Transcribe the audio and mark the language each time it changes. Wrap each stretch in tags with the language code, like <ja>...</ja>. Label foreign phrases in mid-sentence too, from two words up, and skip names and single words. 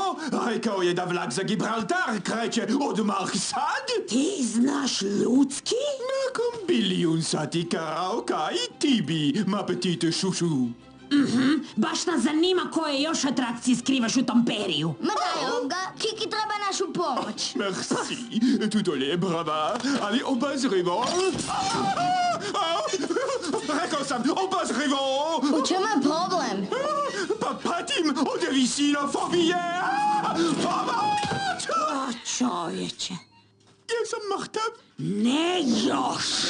<hr>Rekao je da vlak za Gibraltar kreće odmah sad. Ti znaš ljudski? Nakon bilijun sati karaoka i ti bi,</hr> <fr>ma petite šušu.</fr> <hr>Baš nas zanima koje još atrakcije skrivaš u tom periju. Ma daj, Olga, Kiki treba našu pomoć.</hr> <fr>Merci, tout olé, brava,</fr> <hr>ali obazrivo. Rekao sam, obazrivo! U čemu je problem? Pa patim od visina fobije! Pomoć! O, čovječe. Jesam mrtav? Ne još.</hr>